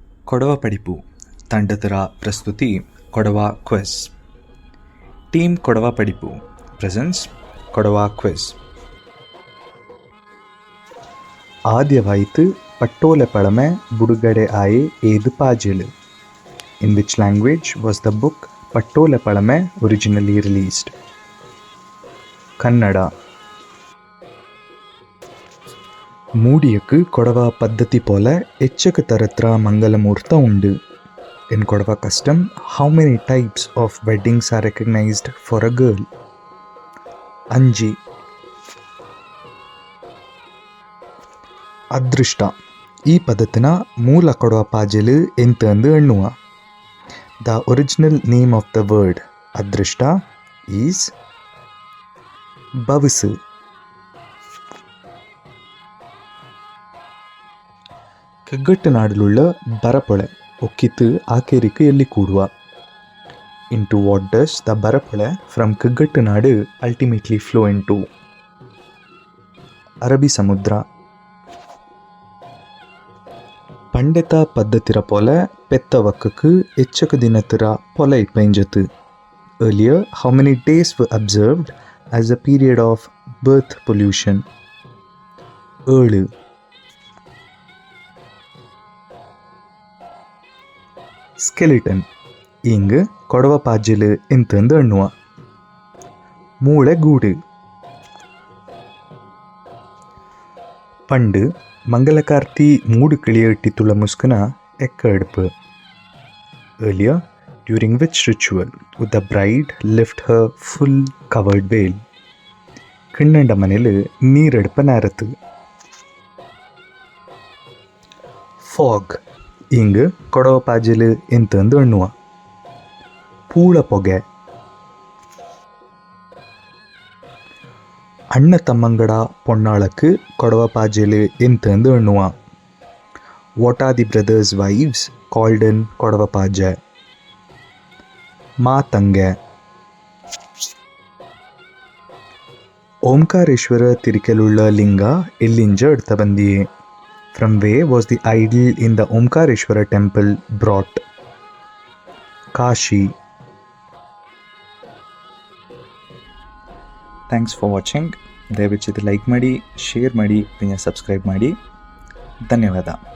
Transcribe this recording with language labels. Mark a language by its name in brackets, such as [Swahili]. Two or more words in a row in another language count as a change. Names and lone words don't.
[Kodava] ಕೊಡವ ಪಡಿಪು ತಂಡತರ ಪ್ರಸ್ತುತಿ ಕೊಡವ ಕ್ವಿಜ್. ಟೀಮ್ ಕೊಡವ ಪಡಿಪು ಪ್ರೆಸೆನ್ಸ್ ಕೊಡವ ಕ್ವಿಜ್. ಆದ್ಯವಾಯಿತು ಪಟ್ಟೋಲೆ ಪಳಮೆ ಬುಡುಗಡೆ ಆಯೆ ಏದು ಪಾಜೆಲು. [English] In which language was the book ಪಟ್ಟೋಲೆ ಪಳಮೆ originally released? [Kodava] ಕನ್ನಡ. ಮೂಡಿಯಕ್ಕೆ ಕೊಡವ ಪದ್ಧತಿ ಪೋಲ ಎಚ್ಚಕ ತರತ್ರ ಮಂಗಲಮೂರ್ತ ಉಂಡು. [English] In ಕೊಡವ custom, how many types of weddings are recognized for a girl? [Kodava] ಅಂಜಿ. ಅದೃಷ್ಟ ಈ ಪದತಿನ ಮೂಲ ಕೊಡವ ಪಾಜೆಲು ಎಂತಂದು ಎಣ್ಣುವ. [English] The original name of the word ಅದೃಷ್ಟ is ಬವಸು. [Kodava] ಕಗ್ಗಟ್ಟು ನಾಡಲುಳ್ಳ ಬರಪೊಳೆ ಒಕ್ಕಿತ್ತು ಆಕೇರಿಕೆ ಎಲ್ಲಿ ಕೂಡುವ. [English] Into what does the ಬರಪೊಳೆ from ಕಗ್ಗಟ್ಟು ನಾಡು ultimately flow into? [Kodava] ಅರಬ್ಬಿ ಸಮುದ್ರ. ಪಂಡೆತ ಪದ್ಧತಿರ ಪೊಲೆ ಪೆತ್ತ ವಕ್ಕಕ್ಕೆ ಎಚ್ಚಕ ದಿನತಿರ ಪೊಲೆ ಇಪ್ಪೈಂಜತ್ತು. [English] Earlier, how many days were observed as a period of birth pollution? 7. [Kodava] ಸ್ಕೆಲಿಟನ್ ಇಂಗ್ ಕೊಡವ ಪಾಜೆಲು ಎಂತಂದು ಎಣ್ಣುವ. ಮೂಳೆ ಗೂಡು. ಪಂಡು ಮಂಗಲಕಾರ್ತಿ ಮೂಡು ಕಿಳಿಯಟ್ಟಿತ್ತುಳ ಮುಸ್ಕನ ಎಕ್ಕ ಎಡ್ಪು. [English] Earlier, during which ritual would the bride lift her full covered veil? [Kodava] ಕಿಣ್ಣಂಡ ಮನೆಲು ನೀರೆಡ್ಪ ನೇರತ್ತು. ಫಾಗ್ ಇಂಗ್ ಕೊಡವ ಪಾಜೆಲು ಎಂತಂದು ಎಣ್ಣುವ. ಪೂಳ ಪೊಗೆ. ಅಣ್ಣ ತಮ್ಮಂಗಡ ಪೊಣ್ಣಾಳಕ್ಕೆ ಕೊಡವ ಪಾಜೆಲು ಎಂತಂದು ಎಣ್ಣುವ. [English] what are the brothers wives called in Kodava paaje? [Kodava] ಮಾತಂಗೆ. ಓಂಕಾರೇಶ್ವರ ತಿರಿಕೆಲುಳ್ಳ ಲಿಂಗ ಎಲ್ಲಿಂಜ ಎಡ್ತ ಬಂದಿಯೇ? [English] From where was the idol in the Omkareshwara temple brought? Kashi. Thanks for watching. [Kannada] ದಯವಿಟ್ಟು ಲೈಕ್ ಮಾಡಿ, ಶೇರ್ ಮಾಡಿ, ಸಬ್ಸ್ಕ್ರೈಬ್ ಮಾಡಿ. ಧನ್ಯವಾದ.